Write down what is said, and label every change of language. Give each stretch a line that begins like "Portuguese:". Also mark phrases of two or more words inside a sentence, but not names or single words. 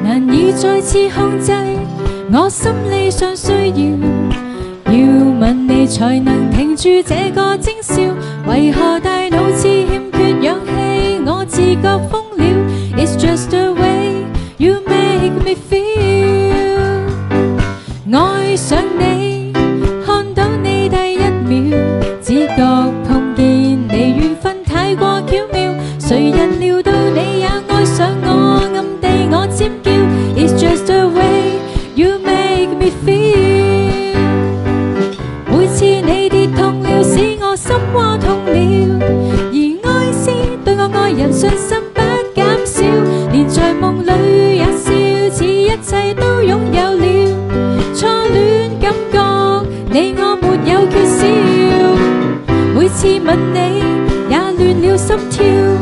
Cantonese: 難以再次控制，我心理上需要吻你才能停住這個徵兆。為何大腦似欠缺氧氣？我自覺瘋了。
English: It's just the way you make me feel。
Cantonese: 愛上你，看到你第一秒，只覺碰見你緣分太過巧妙。誰人料到你也愛上我，暗地我尖叫。
English: It's just the way you make me feel。
Cantonese: 每次你跌痛了，使我心窩痛了，而愛是對我愛人信心不減少，連在夢裏也笑，似一切都擁有了。初戀感覺你我沒有缺少，每次吻你也亂了心跳。